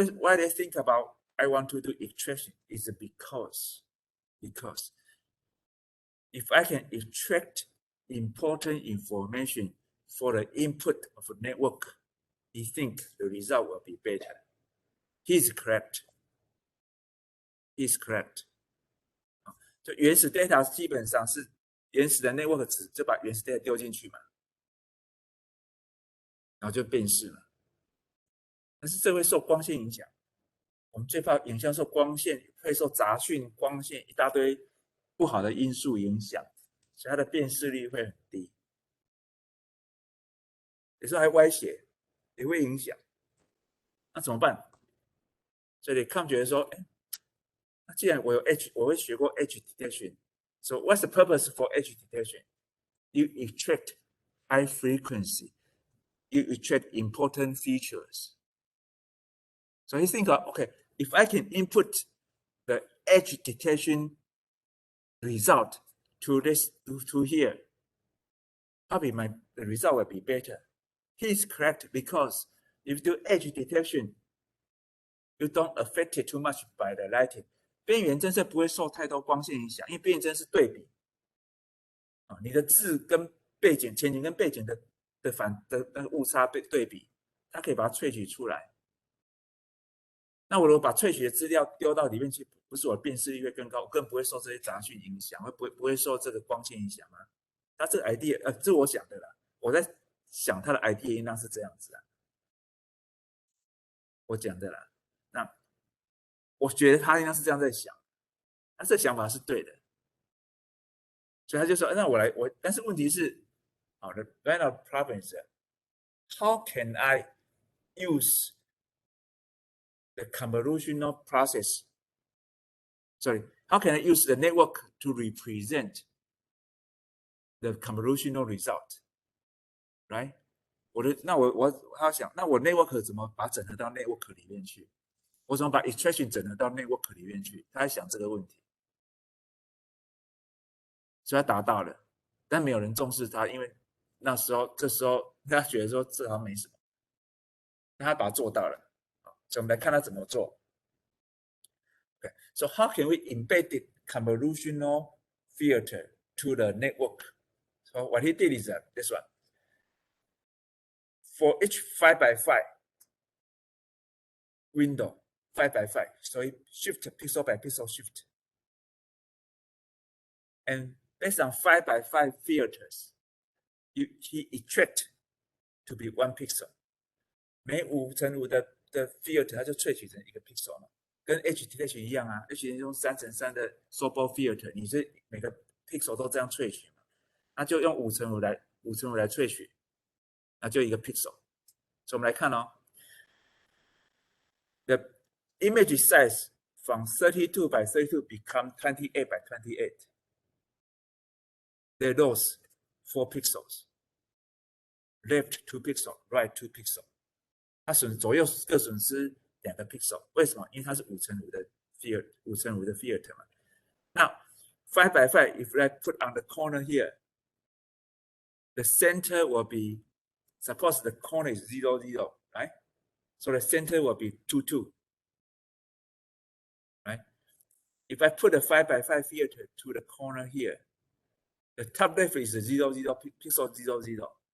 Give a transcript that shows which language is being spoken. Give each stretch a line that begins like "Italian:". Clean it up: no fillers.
English: Why they think about I want to do extraction is because if I can extract important information for the input of a network, he think the result will be better. He's correct. He's correct.
Chinese: 就原始 data 基本上是原始的 network 值，就把原始 data 丢进去嘛，然后就辨识了。但是这会受光线影响，我们最怕影像受光线，会受杂讯、光线一大堆不好的因素影响，所以它的辨识率会很低，有时候还歪斜，也会影响。那怎么办？所以他们觉得说，哎，那既然我有 edge， 我会学过 edge detection。 So what's the purpose for edge detection?
English: You extract high frequency. You extract important features. So you think, okay, if I can input the edge detection result to this to here, probably the result will be better. He's correct because if you do edge detection, you don't affect it too much by the lighting.
Chinese: 边缘侦测不会受太多光线影响，因为边缘侦是对比啊，你的字跟背景、前景跟背景的误差对比，它可以把它萃取出来。那我如果把萃取的资料丢到里面去，不是我辨识率会更高，我更不会受这些杂讯影响，不会受这个光线影响吗？他这个 idea，这是我想的啦，我在想他的 idea 应当是这样子啊，我讲的啦。那我觉得他应该是这样在想，他这想法是对的，所以他就说，那但是问题是，好的 ， final problem is how can I use the convolutional process?
English: Sorry, how can I use the network to represent the convolutional result? Right?
Chinese: 我要想，那我 network 怎么把整合到 network 里面去？我怎么把 extraction 整合到 network 里面去？他在想这个问题，所以他达到了，但没有人重视他，因为这时候他觉得说这好像没什么，但他把它做到了，所以我们来看他怎么做。
English: Okay, so how can we embed the convolutional filter to the network? So what he did is this one. For each 5 by 5 window, 5 by 5, so he shift pixel by pixel shift. And based on 5 by 5 filters, he extract to be 1 pixel.
Chinese: 每5乘5的 filter 它就萃取成一个 pixel 嘛，跟 edge detection 一样啊 ，edge detection 用3乘3的 Sobol filter， 你是每个 pixel 都这样萃取嘛，那就用5乘5来萃取，那就一个 pixel。
English: 所以我们来看哦，the image size from 32 by 32 become 28 by 28. They lost 4 pixels. Left 2 pixel, right 2 pixel.
Chinese: 它左右各损失2个 pixel， 为什么？因为它是5乘5的 filter 嘛。
English: Now 5 by 5, if I put on the corner here, the center will be, suppose the corner is 0, 0, right? So the center will be 2, 2, right? If I put a 5 by 5 filter to the corner here, the top left is 0, 0, pixel 0, 0.